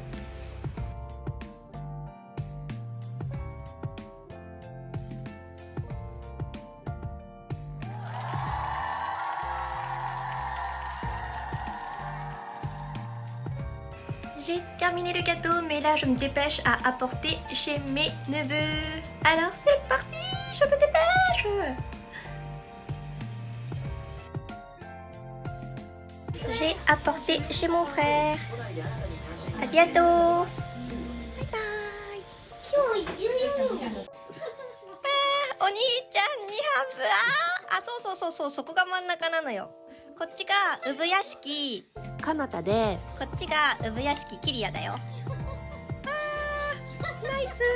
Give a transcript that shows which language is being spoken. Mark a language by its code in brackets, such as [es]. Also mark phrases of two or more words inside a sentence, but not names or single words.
[fr] J'ai terminé le gâteau, mais là je me dépêche à apporter chez mes neveux. Alors c'est parti, je me dépêche. J'ai apporté chez mon frère. À bientôt. [en] Bye bye. [ja] お兄ちゃんにハブ。そう、そこが真ん中なのよ。こっちが産屋敷かなたで、こっちが産屋敷キリヤだよ。ナイス。